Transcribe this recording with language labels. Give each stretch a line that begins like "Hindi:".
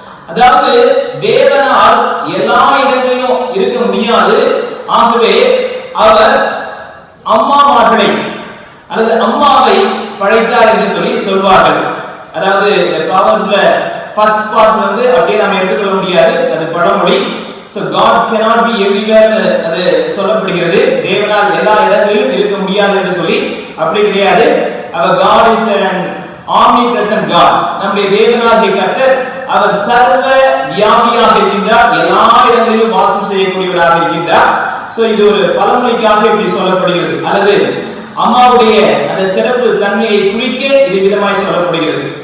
Tamil: அதாவது தேவனால் எல்லா இடங்களிலும் இருக்க முடியாது, ஆகவே அவர் அம்மாமார்களை அல்லது அம்மாவை படைத்தார் என்று சொல்லி சொல்வார்கள். அதாவது இந்த ப்ராவர்ப்ல ஃபர்ஸ்ட் பார்ட் அப்படியே நாம எடுத்துக்கொள்ள முடியாது, அது பழமொழி.
English: So God cannot be everywhere
Tamil: அது சொல்லப்படுகிறது. தேவனால் எல்லா இடங்களிலும் இருக்க முடியாது என்று சொல்லி அப்படி கிடையாது.
English: அவர் God is an omnipresent God.
Tamil: நம்முடைய தேவனாகிய கர்த்தர் அவர் சர்வ வியாபியாக இருக்கின்றார், எல்லா இடங்களிலும் வாசம் செய்யக்கூடியவராக இருக்கின்றார். சோ இது ஒரு பழமொழிக்காக இப்படி சொல்லப்படுகிறது, அல்லது அம்மாவுடைய அந்த சிறப்பு தன்மையை குறிக்க இது விதமாய் சொல்லப்படுகிறது.